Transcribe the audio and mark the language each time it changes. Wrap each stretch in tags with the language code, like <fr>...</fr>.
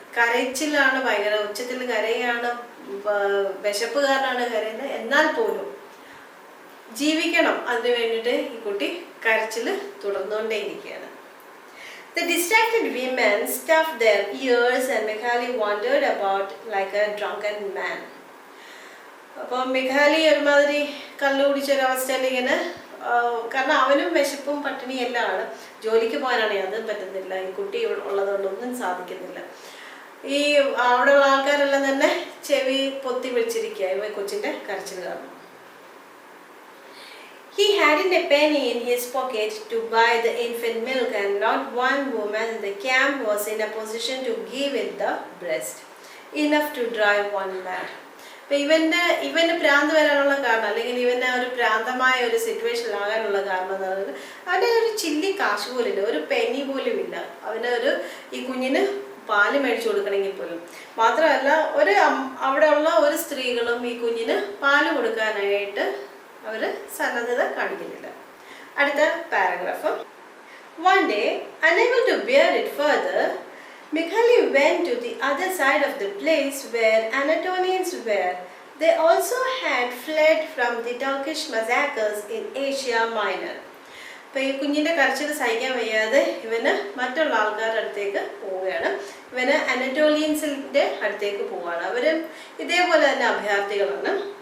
<ml>കരച്ചിലാണ്, ഭയങ്കര ഉച്ചത്തിൽ കരയാണ്, വിശപ്പ് കാരണമാണ് കരയുന്നത്. എന്നാൽ പോലും ജീവിക്കണം, അതിനു വേണ്ടിയിട്ട് ഈ കുട്ടി കരച്ചിൽ തുടർന്നുകൊണ്ടേയിരിക്കുകയാണ്.</ml> <en>The distracted women stuffed their ears and Mikhali wandered about like a drunken man.</en> <ml>അപ്പോൾ മിഖാലി ഒരുമാതിരി കള്ളു കുടിച്ചൊരവസ്ഥയിൽ ഇങ്ങനെ, കാരണം അവനും വിശപ്പും പട്ടിണിയും എല്ലാം ആണ്. ജോലിക്ക് പോകാനാണെങ്കിൽ അതും പറ്റുന്നില്ല, ഈ കുട്ടി ഉള്ളതുകൊണ്ടൊന്നും സാധിക്കുന്നില്ല. ഈ അവിടെയുള്ള ആൾക്കാരെല്ലാം തന്നെ ചെവി പൊത്തി വിളിച്ചിരിക്കുക കൊച്ചിൻ്റെ കരച്ചിൽ കാരണം.</ml> <en>He hadn't a penny in his pocket to buy the infant milk, and not one woman in the camp was in a position to give it the breast enough to drive one man.</en> <ml>അപ്പം ഇവന് ഭ്രാന്ത് വരാനുള്ള കാരണം, അല്ലെങ്കിൽ ഇവന് ഒരു ഭ്രാന്തമായ ഒരു സിറ്റുവേഷനിലാകാനുള്ള കാരണം എന്ന് പറയുന്നത് അവൻ്റെ ഒരു ചില്ലി കാശ് പോലും ഇല്ല, ഒരു പെനി പോലും ഇല്ല. ഈ കുഞ്ഞിന് പാല് മേടിച്ചു കൊടുക്കണമെങ്കിൽ പോലും. മാത്രമല്ല അവിടെയുള്ള ഒരു സ്ത്രീകളും ഈ കുഞ്ഞിന് പാല് കൊടുക്കാനായിട്ട് അവർ സന്നദ്ധത കാണിക്കുന്നില്ല. അടുത്ത paragraph.</ml> <en>One day, unable to bear it further, Mikhali went to the other side of the place where Anatolians were. They also had fled from the Turkish massacres in Asia Minor.</en> <ml>അപ്പോൾ ഈ കുഞ്ഞിൻ്റെ കരച്ചിൽ സഹിക്കാൻ വയ്യാതെ ഇവന് മറ്റുള്ള ആൾക്കാരുടെ അടുത്തേക്ക് പോവുകയാണ്. ഇവന് അനറ്റോളിയൻസിൻ്റെ അടുത്തേക്ക് പോവുകയാണ്. അവർ ഇതേപോലെ തന്നെ അഭയാർത്ഥികളാണ്.</ml>